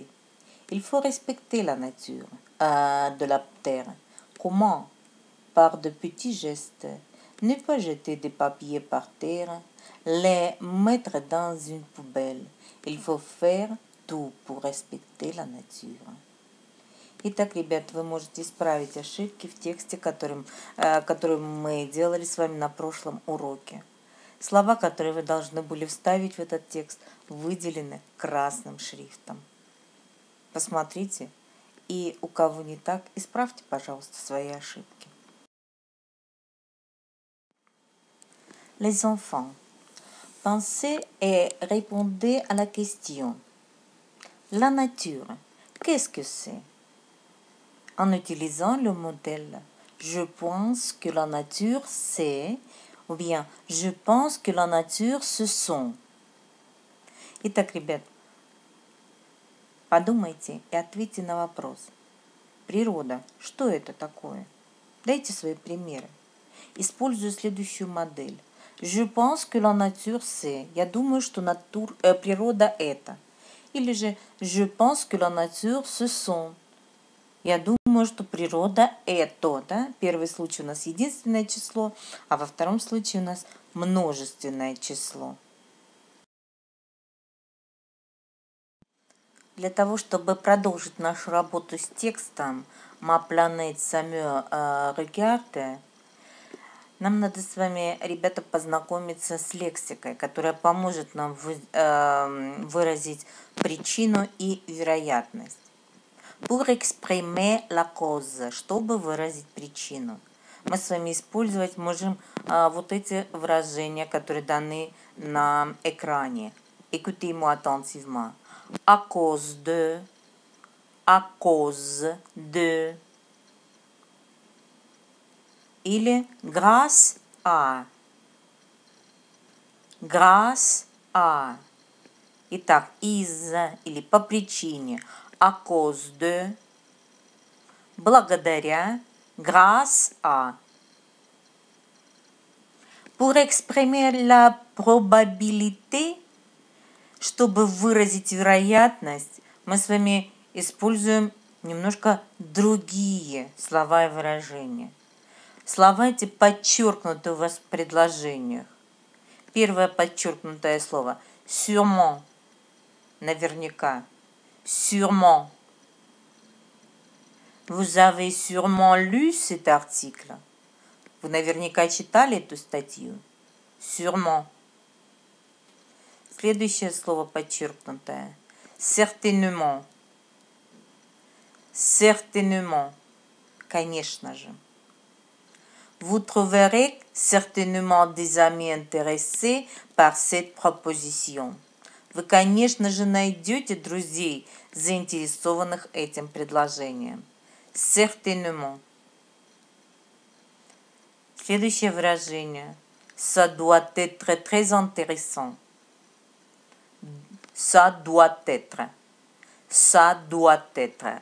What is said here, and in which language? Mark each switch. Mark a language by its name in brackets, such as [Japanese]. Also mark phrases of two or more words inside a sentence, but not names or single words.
[French] Il faut respecter la nature de la Terre. Comment? Par de petits gestes. Ne pas jeter des papiers par terre, les mettre dans une poubelle. Il faut faire tout pour respecter la nature. [Russian] Итак, ребят, вы можете исправить ошибки в тексте, которые мы делали с вами на прошлом уроке. Слова, которые вы должны были вставить в этот текст, выделены красным шрифтом. Посмотрите, и у кого не так, исправьте, пожалуйста, свои ошибки. [French] Les enfants, pensez et répondez à la question. La nature, qu'est-ce que c'est? En utilisant le modèle, je pense que la nature c'est, ou bien je pense que la nature ce sont. [Russian] Итак, ребят, подумайте и ответьте на вопрос. Природа, что это такое? Дайте свои примеры. Используя следующую модель. [French] Je pense que la nature c'est. [Russian] Я думаю, что природа это. Или же [French] je pense que la nature ce sont. [Russian] Я думаю, что природа это. Да? Первый случай у нас единственное число, а во втором случае у нас множественное число. Для того, чтобы продолжить нашу работу с текстом «Ma planète Samuel regarde», нам надо с вами, ребята, познакомиться с лексикой, которая поможет нам выразить причину и вероятность. [French] Pour exprimer la cause, [Russian] чтобы выразить причину. Мы с вами использовать можем вот эти выражения, которые даны на экране. [French] Écoutez-moi attentivement. À cause de, à cause de. Или grâce à. Grâce à. [Russian] Итак, из-за или по причине. [French] À cause de. Благодаря. Grâce à. Pour exprimer la probabilité, [Russian] чтобы выразить вероятность, мы с вами используем немножко другие слова и выражения. Слова эти подчеркнуты у вас в предложениях. Первое подчеркнутое слово sûrement, наверняка. [French] Sûrement. Vous avez sûrement lu cet article. [Russian] Вы наверняка читали эту статью. [French] Sûrement. [Russian] Следующее слово подчеркнутое. [French] Certainement. Certainement. [Russian] Конечно же. [French] Vous trouverez certainement des amis intéressés par cette proposition. [Russian] Вы, конечно же, найдете друзей, заинтересованных этим предложением. Certainement. Следующее выражение. [French] Ça doit être très intéressant. Ça doit être. Ça doit être.